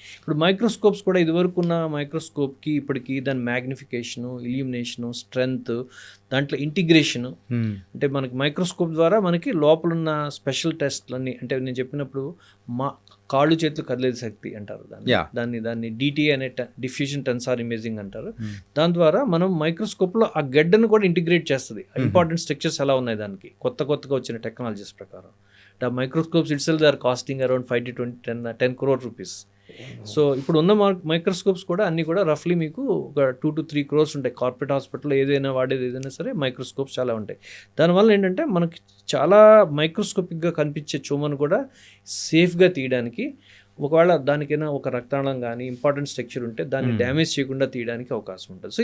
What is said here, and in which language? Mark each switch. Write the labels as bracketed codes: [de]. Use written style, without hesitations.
[te] ఇప్పుడు మైక్రోస్కోప్స్ కూడా ఇదివరకు ఉన్న మైక్రోస్కోప్కి ఇప్పటికి దాని మ్యాగ్నిఫికేషను, ఇల్యూమినేషను, స్ట్రెంగ్త్, దాంట్లో ఇంటిగ్రేషను, అంటే మనకి మైక్రోస్కోప్ ద్వారా మనకి లోపలున్న స్పెషల్ టెస్ట్లన్నీ, అంటే నేను చెప్పినప్పుడు కాళ్ళు చేతులు కదిలే శక్తి అంటారు దాన్ని డిటి అనే డిఫ్యూజన్ టెన్సార్ ఇమేజింగ్ అంటారు. దాని ద్వారా మనం మైక్రోస్కోప్లో ఆ గడ్డను కూడా ఇంటిగ్రేట్ చేస్తుంది. ఇంపార్టెంట్ స్ట్రక్చర్స్ ఎలా ఉన్నాయి దానికి కొత్తగా వచ్చిన టెక్నాలజీస్ ప్రకారం. [en] The microscopes itself they are costing around 5 to 10 crore rupees. [te] So ఇప్పుడు ఉన్న మైక్రోస్కోప్స్ కూడా అన్నీ కూడా రఫ్లీ మీకు ఒక [en] 2 to 3 crores [te] ఉంటాయి. కార్పొరేట్ హాస్పిటల్లో వాడేది ఏదైనా సరే మైక్రోస్కోప్స్ చాలా ఉంటాయి. దానివల్ల ఏంటంటే మనకి చాలా మైక్రోస్కోపిక్గా కనిపించే ట్యూమర్ని కూడా సేఫ్గా తీయడానికి, ఒకవేళ దానికైనా ఒక రక్తనాళం కానీ ఇంపార్టెంట్ స్ట్రక్చర్ ఉంటే దాన్ని డ్యామేజ్ చేయకుండా తీయడానికి అవకాశం ఉంటుంది.